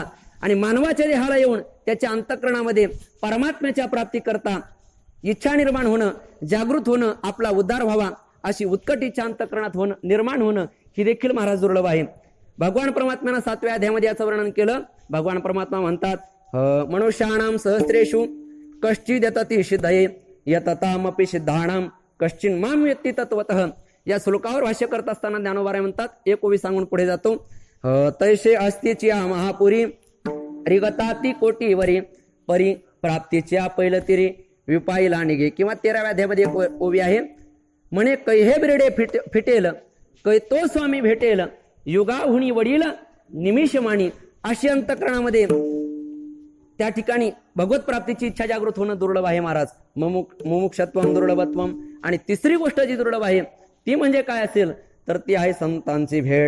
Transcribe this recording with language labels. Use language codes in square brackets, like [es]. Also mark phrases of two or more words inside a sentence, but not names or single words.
[mr] आणि मानवाच्या देहाला येऊन त्याच्या अंतःकरणामध्ये परमात्म्याच्या प्राप्ती करता इच्छा निर्माण होणं, जागृत होणं, आपला उद्धार व्हावा अशी उत्कट इच्छा अंतःकरणात होणं, निर्माण होणं, ही देखील महाराज दुर्लभ आहे. भगवान परमात्म्यानं 7व्या अध्यायामध्ये याचं वर्णन केलं. भगवान परमात्मा म्हणतात [sa] मनुष्याणाम सहस्रेषु कश्चिद यतति सिद्धये यततामपि सिद्धाणाम कश्चिन माम व्यक्ती तत्वतः. [mr] या श्लोकावर भाष्य करत असताना ज्ञानोबा म्हणतात एक ओवी सांगून पुढे जातो तैसे अस्तिची महापुरी रिगताती कोटीवरी परी प्राप्तीच्या पैलतिरी विपाईला निघे. किंवा 13व्या अध्यायामध्ये एक ओवी आहे म्हणे कैहे बिरडे फिटेल कै तो स्वामी भेटेल, युगाहुनी वडील निमिष माणी. अशी अंतःकरणामध्ये त्या ठिकाणी भगवत प्राप्तीची इच्छा जागृत होणं दुर्लभ आहे महाराज. [sa] मुमुक्षत्वम दुर्लभत्वम. [mr] आणि तिसरी गोष्ट जी दुर्लभ आहे ती म्हणजे काय असेल तर ती आहे संतांची भेट.